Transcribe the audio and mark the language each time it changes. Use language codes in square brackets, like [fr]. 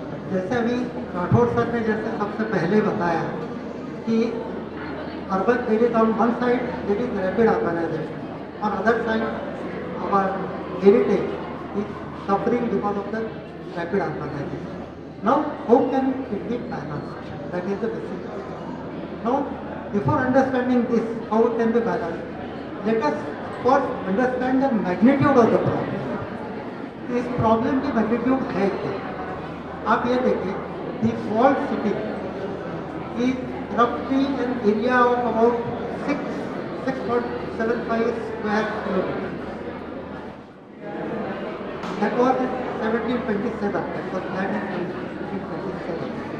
[hi] जैसे अभी राठौर सर ने जैसे सबसे पहले बताया कि [en] urban there is on one side there is rapid urbanization, on other side our heritage is suffering because of the rapid urbanization. Now how can it be balanced? That is the basic question. Now before understanding this, how it can be balanced, let us first understand the magnitude of the problem. [hi] इस problem की magnitude है क्या? आप ये देखिए, [en] the walled city is roughly an area of about 6.75 square kilometers. That was in 1727. That was planned in 1727.